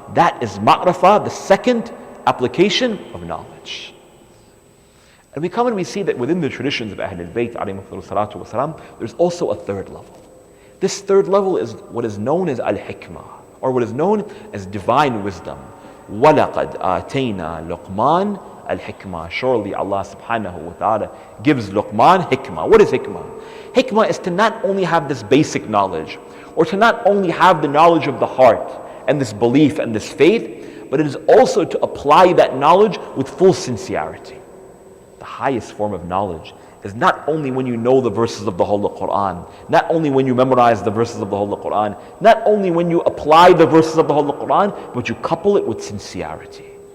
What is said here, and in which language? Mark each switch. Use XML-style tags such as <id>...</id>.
<en>That is ma'rifah, the second application of knowledge. And we come and we see that within the traditions of Ahlul Bayt alayhim salatu wasalam, there's also a third level. This third level is what is known as al-hikmah, or what is known as divine wisdom.</en> <ar>وَلَقَدْ آتَيْنَا لُقْمَانَ al-hikmah.</ar> <en>Surely Allah subhanahu wa ta'ala gives Luqman hikmah. What is hikmah? Hikmah is to not only have this basic knowledge, or to not only have the knowledge of the heart, and this belief and this faith, but it is also to apply that knowledge with full sincerity. The highest form of knowledge is not only when you know the verses of the Holy Quran, not only when you memorize the verses of the Holy Quran, not only when you apply the verses of the Holy Quran, but you couple it with sincerity.</en>